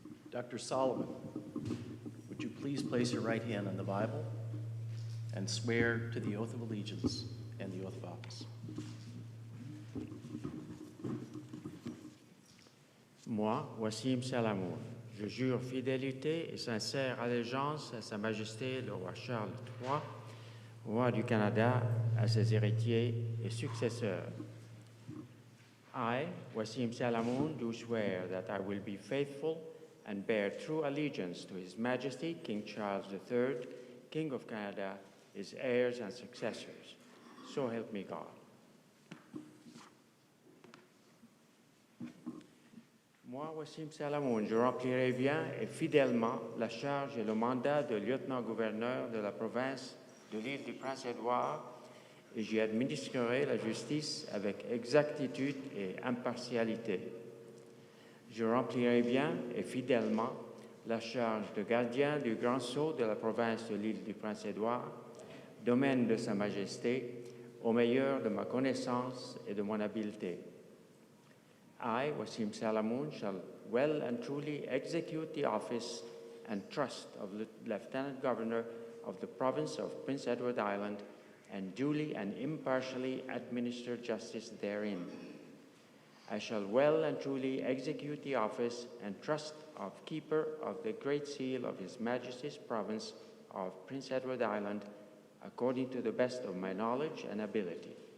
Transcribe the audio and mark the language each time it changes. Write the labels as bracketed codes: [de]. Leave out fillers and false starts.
[en] Dr. Solomon, would you please place your right hand on the Bible and swear to the oath of allegiance and the oath of office? [fr] Moi, Wassim Salamoun, je jure fidélité et sincère allégeance à Sa Majesté le roi Charles III, roi du Canada, à ses héritiers et successeurs. [en] I, Wassim Salamoun, do swear that I will be faithful and bear true allegiance to His Majesty King Charles III, King of Canada, his heirs and successors. So help me God. [fr] Moi, Wassim Salamoun, je remplirai bien et fidèlement la charge et le mandat de lieutenant-gouverneur de la province de l'île du Prince-Édouard et j'y administrerai la justice avec exactitude et impartialité. Je remplirai bien et fidèlement la charge de gardien du Grand Sceau de la province de l'île du Prince-Édouard, domaine de Sa Majesté, au meilleur de ma connaissance et de mon habileté. [en] I, Wassim Salamoun, shall well and truly execute the office and trust of Lieutenant Governor of the province of Prince Edward Island and duly and impartially administer justice therein. I shall well and truly execute the office and trust of Keeper of the Great Seal of His Majesty's Province of Prince Edward Island according to the best of my knowledge and ability.